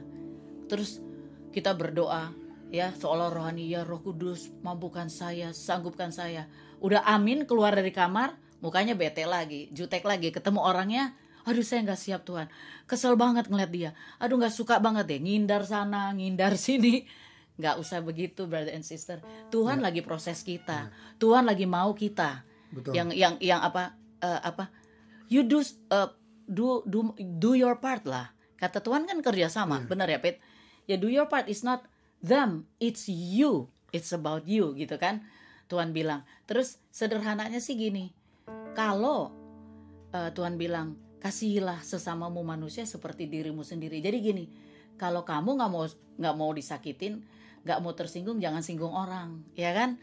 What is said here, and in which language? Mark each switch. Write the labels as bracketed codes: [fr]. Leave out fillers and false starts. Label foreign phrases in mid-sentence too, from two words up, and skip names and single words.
[id] Terus kita berdoa ya seolah rohani, ya Roh Kudus mampukan saya, sanggupkan saya. Udah amin keluar dari kamar, mukanya bete lagi, jutek lagi, ketemu orangnya, aduh saya nggak siap Tuhan, kesel banget ngeliat dia, aduh nggak suka banget deh, ngindar sana, ngindar sini. Nggak usah begitu, [en] brother and sister. [id] Tuhan lagi proses kita, Tuhan lagi mau kita, Betul. yang apa, [en] you do your part lah. [id] Kata Tuhan kan kerja sama, benar ya Pit? [en] Ya do your part, it's not them, it's you, it's about you [id] gitu kan? Tuhan bilang. Terus sederhananya sih gini, kalau Tuhan bilang kasihilah sesamamu manusia seperti dirimu sendiri. Jadi gini, kalau kamu nggak mau disakitin, nggak mau tersinggung, jangan singgung orang, ya kan?